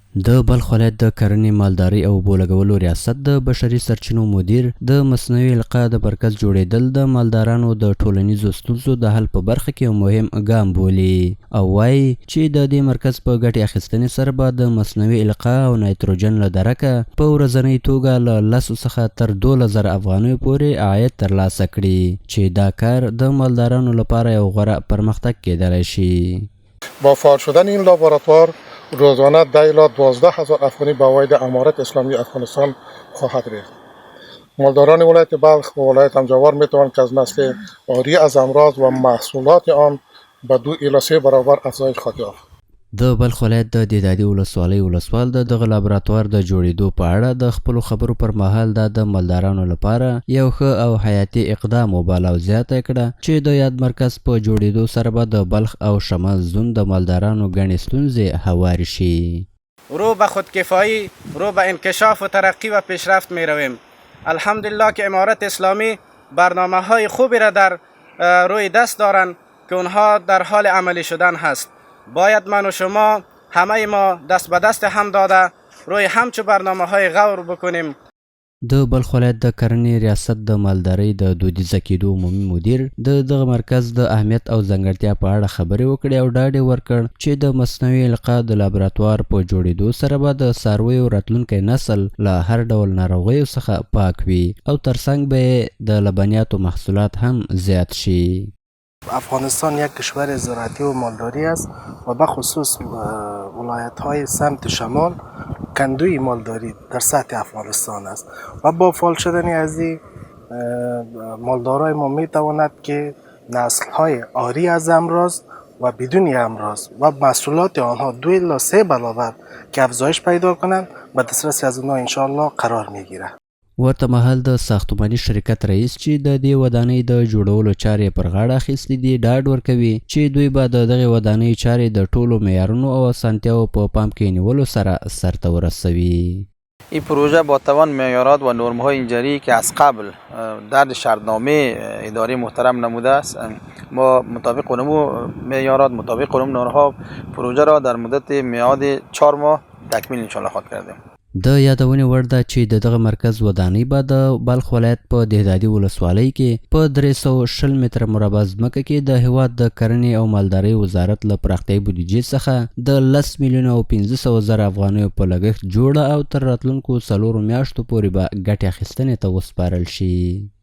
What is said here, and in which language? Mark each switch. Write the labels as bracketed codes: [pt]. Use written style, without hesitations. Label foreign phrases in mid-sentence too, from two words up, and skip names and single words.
[ps] د بلخ ولایت د کرنې مالدارۍ او اوبو لګولو ریاست د بشري سرچینو مدیر د مصنوعي القاح د مرکز جوړېدل د مالدارانو د ټولنیزو ستونزو د حل په برخه کې یو مهم ګام بولي او وایي چې د دې مرکز په ګټې اخیستنې سره به د مصنوعي القاح او نایتروجن له درکه په ورځنۍ توګه له 10 څخه تر 12,000 افغانیو پورې عاید ترلاسه کړي چې دا کار د مالدارانو لپاره یو غوره پرمختګ کېدلی شي. [fa] با فعال شدن این لابراتوار روزانه 10 الی 12,000 افغانی به واحد امارت اسلامی افغانستان خواهد ریخت. مالداران ولایت بلخ و ولایت همجوار می توانند که از نسل عاری از امراض و محصولات آن به 2 الی 3 برابر افزایش خواهد یافت. [ps] د بلخ ولایت د دهدادي ولسوالۍ ولسوال د دغه لابراتوار د جوړېدو په اړه د خپلو خبرو پر مهال دا د مالدارانو لپاره یو ښه او حیاتي اقدام وباله او زیاته کړه چې د یاد مرکز په جوړېدو سره به د بلخ او شمال زون د مالدارانو ګڼې ستونزې هوارې شي. [fa] رو به خودکفایی، رو به انکشاف و ترقی و پیشرفت می رویم. الحمدلله که امارت اسلامی برنامه های خوبی را در روی دست دارند که اونها در حال عملی شدن هست. باید من و شما همه ما دست به دست هم داده روی همچو برنامه های غور بکنیم. [ps] د بلخ ولایت د کرنې ریاست د مالدارۍ د دودیزه کېدو عمومي مدیر د دغه مرکز د اهمیت او ځانګړتیا په اړه خبرې وکړې او ډاډ یې ورکړ چې د مصنوعي القاح د لابراتوار په جوړېدو سره به د څارویو راتلونکی نسل له هر ډول ناروغیو څخه پاک وي او ترڅنګ به یې د لبنیاتو محصولات هم زیات شي. [fa] افغانستان یک کشور زراعتی و مالداری است و به خصوص ولایت های سمت شمال کندوی مالداری در سطح افغانستان است و با فعال شدن از این مالدارای ما می تواند که نسل های عاری از امراض و بدون امراض و محصولات آنها 2 الی 3 برابر که افزایش پیدا کنند به دسترس از اونها انشاءالله قرار می گیرد. [ps] ورته مهال د ساختماني شرکت رئیس چې د دې ودانۍ د جوړولو چارې پر غاړه اخیستې دي ډاډ ورکوي چې دوی به د دغې ودانۍ چارې د ټولو معیارونو او اسانتیاو په پام کې نیولو سره سرته ورسوي. [fa] این پروژه با توان معیارات و نرم‌های انجاری که از قبل در شرطنامه اداره محترم نموده است، ما مطابق اون معیارات مطابق اون نرم‌ها پروژه را در مدت میعاد 4 ماه تکمیل انشاءالله خواهد کردیم. [ps] د یادونې وړ ده چې د دغه مرکز ودانۍ به د بلخ ولایت په دهدادي ولسوالۍ کې په 320 متره مربع ځمکه کې د هېواد د کرنې او مالدارۍ وزارت له پراختیایي بودیجې څخه د 10 میلیونه او 500 زره افغانیو په لګښت جوړه او تر راتلونکو 4 میاشتو پورې به ګټې اخیستنې ته وسپارل شي.